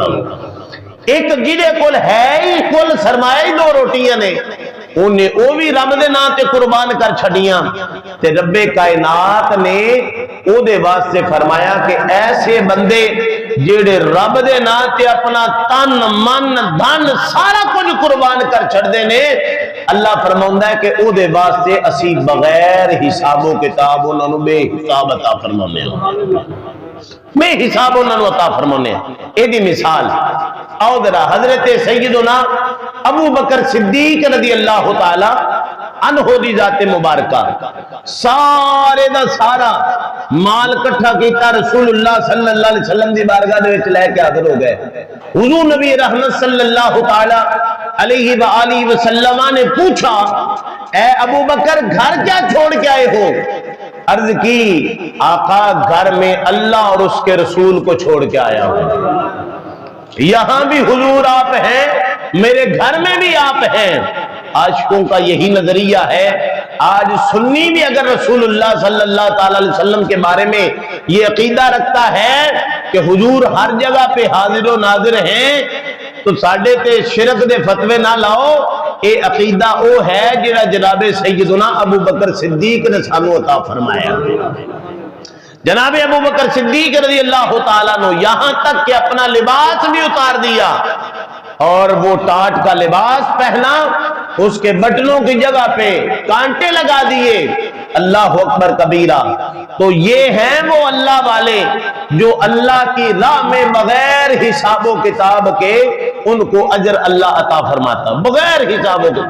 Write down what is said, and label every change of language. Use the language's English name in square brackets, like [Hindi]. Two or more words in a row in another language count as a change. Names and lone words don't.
[Punjabi] اک جیہدے کول اے ای کل سرمایہ ای 2 روٹیاں نے، اونہاں او وی رب دے ناں تے قربان کر چھڈیاں تے ربِ کائنات نے اودے واسطے فرمایا کہ ایسے بندے جیہڑے رب دے ناں تے اپنا تن من دھن سارا کجھ قربان کر چھڈدے نے، اللہ فرماؤندا اے کہ اودے واسطے اسیں بغیر حسابو کتاب اونہاں نوں بے حساب عطا فرماؤنے آں، بے حساب اونہاں نوں عطا فرماؤنے آں. ایدی مثال آؤ ذرا حضرت سیدنا ابو بکر صدیق [Arabic] رضي الله تعالى عنه [Punjabi] دی ذاتِ مبارکہ سارے دا سارا مال اکٹھا کیتا رسول اللہ [Arabic] صلى الله عليه وسلم [Punjabi] دی بارگاہ دے وچ لے کے حاضر ہو گئے. [Urdu] حضور نبی رحمت [Arabic] صلى الله تعالى عليه وآله وسلم [Urdu] نے پوچھا، اے ابو بکر گھر کیا چھوڑ کے آئے ہو? عرض کی، آقا گھر میں اللہ اور اس کے رسول کو چھوڑ کے آیا ہوں. یہاں بھی حضور آپ ہیں، میرے گھر میں بھی آپ ہیں. عاشقوں کا یہی نظریہ ہے. آج سنی بھی اگر رسول اللہ [Arabic] صلى الله عليه وسلم [Urdu] کے بارے میں یہ عقیدہ رکھتا ہے کہ حضور ہر جگہ پہ حاضر و ناظر ہیں, [Punjabi] تو ساڈے تے شرک دے فتوے نہ لاؤ. [Urdu] یہ عقیدہ وہ ہے جیہڑا جنابِ سیدنا ابو بکر صدیق نے سانوں عطا فرمایا. جنابِ ابو بکر صدیق [Arabic] رضي الله تعالى [Urdu] نے یہاں تک کہ اپنا لباس بھی اتار دیا اور وہ ٹاٹ کا لباس پہنا، اس کے بٹنوں کی جگہ پہ کانٹے لگا دیے. [Arabic] الله أكبر كبيرا. [Urdu] تو یہ ہیں وہ اللہ والے جو اللہ کی راہ میں بغیر حسابو کتاب کے ان کو اجر اللہ عطا فرماتا، بغیر حسابو کے.